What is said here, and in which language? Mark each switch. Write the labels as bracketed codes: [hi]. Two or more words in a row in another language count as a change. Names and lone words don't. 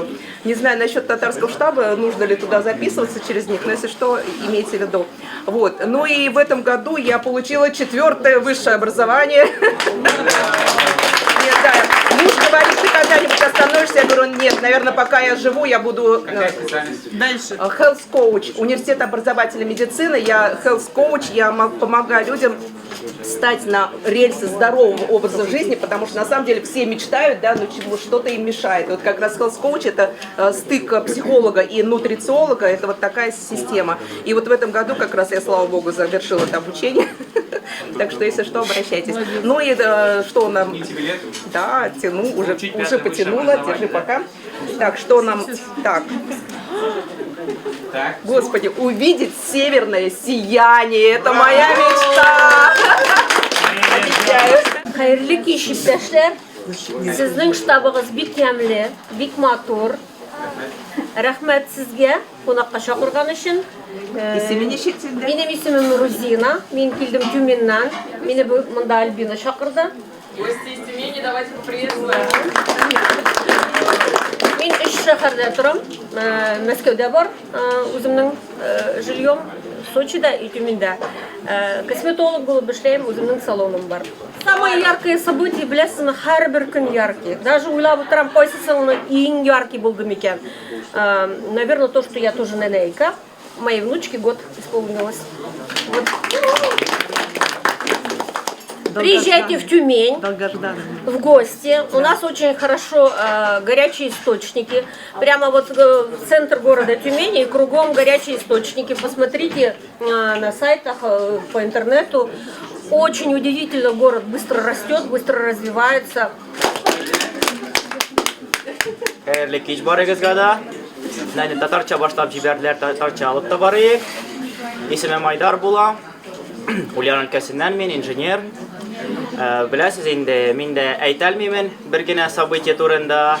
[ru] Не знаю насчет татарского штаба, нужно ли туда записываться через них, но если что, имейте в виду. Вот. Ну и в этом году я получила 4-е высшее образование. Муж говорит, ты когда-нибудь остановишься? Я говорю, нет, наверное, пока я живу, я буду... Дальше. [en] Health coach, [ru] университет образовательной медицины. Я [en] health coach, [ru] я помогаю людям встать на рельсы здорового образа жизни, потому что на самом деле все мечтают, да, но что-то им мешает. И вот как раз [en] health coach [ru] это стык психолога и нутрициолога, это вот такая система. И вот в этом году как раз я, слава богу, завершила это обучение. Так что, если что, обращайтесь. Ну и что нам... Да, тяну, уже потянула, держи пока. Так, что нам... Так. Господи, увидеть северное сияние, это моя мечта. Обещаю. [tt] Hayırlı kişi iптәшләр, сезнең штабыгыз бик ямьле, бик матур. Рәхмәт сезгә кунакка чакырган өчен. Минем исемем Рузина, мин килдем Тюменнән. Мине монда Альбина чакырды. [ru] Гости из Тюмени, давайте поприветствуем. [tt] Мин 3 шәһәрдә торам. Мәскәүдә бар, үземнең жильем, Сочида и Тюмендә. Косметолог булып эшләйм, үземнең салоным бар. [ru] Самое яркое событие, [tt] беләсезме, һәрбер көн яркий. Даже уйлап утырам, кайсысының иң яркий булды микән. [ru] Наверное, то, что я тоже нянейка. Моей внучке год исполнилось. Вот. Приезжайте в Тюмень, в гости. У нас очень хорошо горячие источники. Прямо вот в центр города Тюмени и кругом горячие источники. Посмотрите на сайтах, по интернету. Очень удивительно, город быстро растет, быстро развивается. [tt] Хәерле кич барыгызга да. Нәни татарча башлап җибәрделәр, татарча алып та барыйк. Исемем Айдар була. Ульян өлкәсеннән мин инженер. Беләсез инде, мин дә әйтә алмыйм бер генә событие турында.